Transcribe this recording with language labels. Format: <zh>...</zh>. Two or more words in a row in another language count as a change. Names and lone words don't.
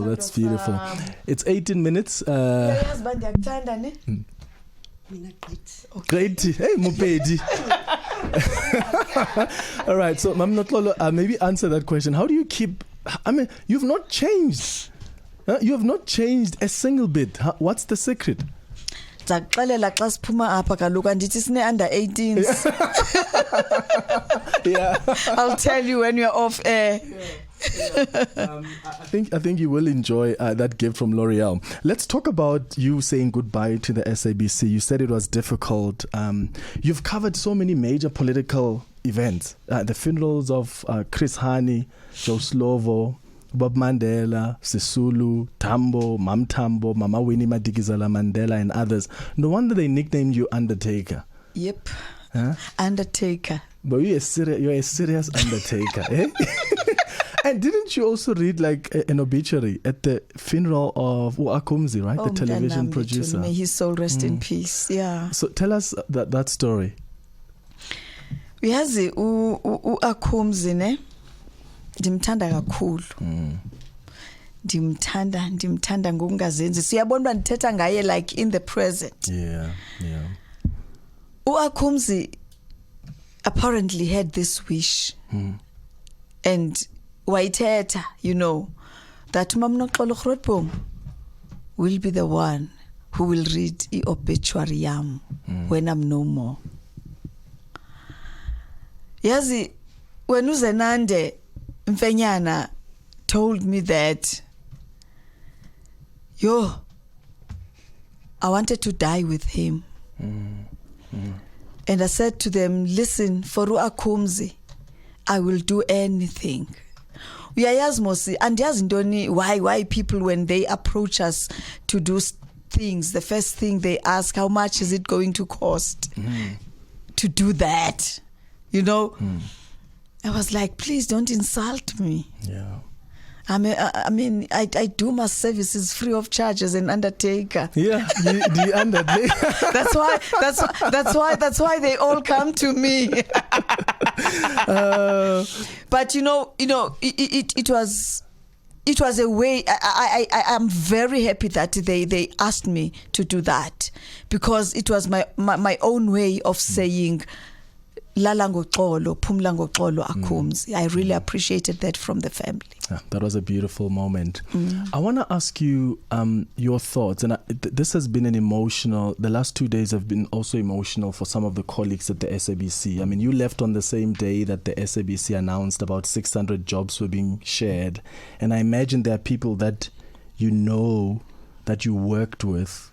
<en>That's beautiful. It's 18 minutes. Great. Hey, Mupedi. All right. So, Mam Noxolo, maybe answer that question. How do you keep? I mean, you've not changed. You have not changed a single bit. What's the secret?</en> <xh>Ndakuxelela xa siphuma apha kaloku andithi sine</xh> <en>under 18s. Yeah. I'll tell you when you're off air. I think you will enjoy that gift from L'Oreal. Let's talk about you saying goodbye to the SABC. You said it was difficult. You've covered so many major political events. The funerals of Chris Hani, Joe Slovo, Bob Mandela, Sisulu, Tambo, Mam Tambo, Mama Winnie Madikizela Mandela, and others. No wonder they nicknamed you Undertaker. Yep. Huh? Undertaker. But you're a serious undertaker, eh? And didn't you also read like an obituary at the funeral of Akumzi, right? The television producer. May his soul rest in peace. Yeah. So tell us that story.</en> <xh>Uyazi Akumzi ne ndimthanda kakhulu. Ndimthanda ngokungazenzi. Siyabona ndithetha ngaye</xh> <en>like in the present. Yeah. Akumzi apparently had this wish. And wayithetha, you know, that Noxolo Grootboom will be the one who will read the obituary yam when I'm no more. Yazi, when uZenande Mfenyana told me that, I wanted to die with him. And I said to them, listen, for Akumzi, I will do anything.</en> <xh>Uyayazi mosi, andiyazi ntoni</xh> <en>why people when they approach us to do things, the first thing they ask, how much is it going to cost to do that? You know? I was like, please don't insult me. Yeah. I mean, I do my services free of charge as an undertaker. Yeah, the undertaker. That's why they all come to me. But you know, it was a way. I am very happy that they asked me to do that, because it was my own way of saying,</en> <xh>Lala ngoxolo, phumla ngoxolo Akumzi.</xh> <en>I really appreciated that from the family. Yeah, that was a beautiful moment. I want to ask you your thoughts, and this has been the last 2 days have been also emotional for some of the colleagues at the SABC. I mean, you left on the same day that the SABC announced about 600 jobs were being shared, and I imagine there are people that you know that you worked with.</en>